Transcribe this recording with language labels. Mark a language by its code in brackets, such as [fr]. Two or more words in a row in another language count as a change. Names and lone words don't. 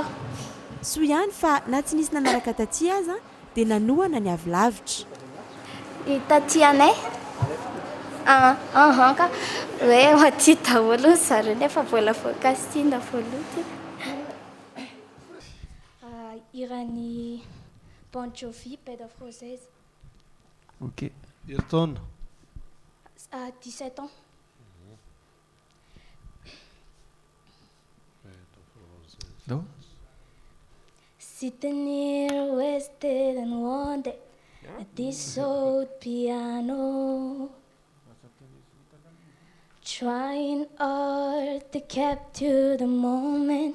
[mg] Soa ihany fa na tsy nisy nanaraka taty aza dia nanohana ny avy lavitra. I taty anay? Ka hoe maty daholo zareo nefa vola voakasina voaloty. Irany Bon Jovi, Bed of Roses. Ok. Ayrton. [fr] 17 ans. Non? [en] Sitting here, wasted and wanted at this old piano, trying hard to capture the moment.